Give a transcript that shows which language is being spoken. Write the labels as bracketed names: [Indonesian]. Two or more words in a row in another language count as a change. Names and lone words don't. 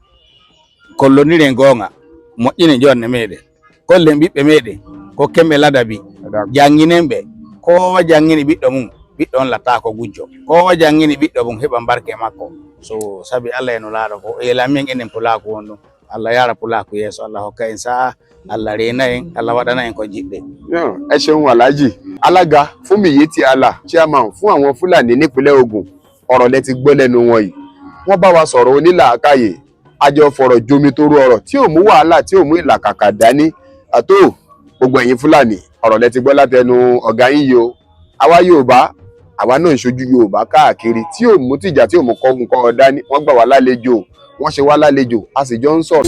[Fula] kolloniren gonga moƴƴinen jonne meɗen kollen ɓiɓɓe meɗen ko kemɓe ladabi jannginen ɓe kowa janngini ɓiɗɗo mum ɓiɗɗo on latta ko gujjo kowa janngini ɓiɗɗo mum heɓa barke makko so sabi Allah eno laaɗo ko elamin enen pulaku won ɗum Allah yara pulaku yeeso Allah hokka en sa'a Allah rena en Allah waɗana en ko jiɗɗe. [Yoruba] ẹ ṣeun Alhaji alága Fúnmiyítì Allah chairman fún àwọn Fúlàní nípínlẹ̀ Ògùn ọ̀rọ̀ lẹ ti gbọ́ lẹ́nu wọn yìí wọ́n bá wa sọ̀rọ̀ onílàákàyè àjọ fọ̀rọ̀ jomitoro ọ̀rọ̀ tí ò mú wàhálà tí ò mú ìlàkàkà dání àtó gbogbo ẹ̀yin Fúlàní ọ̀rọ̀ lẹ ti gbọ́ látẹnu ọ̀gá yín yìí o àwa Yorùbá àwa náà ń ṣojú Yorùbá káàkiri tí ò mú tìjà tí ò mú kọ́ nǹkan dání wọ́n gbà wá lálejò wọ́n ṣe wá lálejò a sì jọ ń sọ̀rọ̀.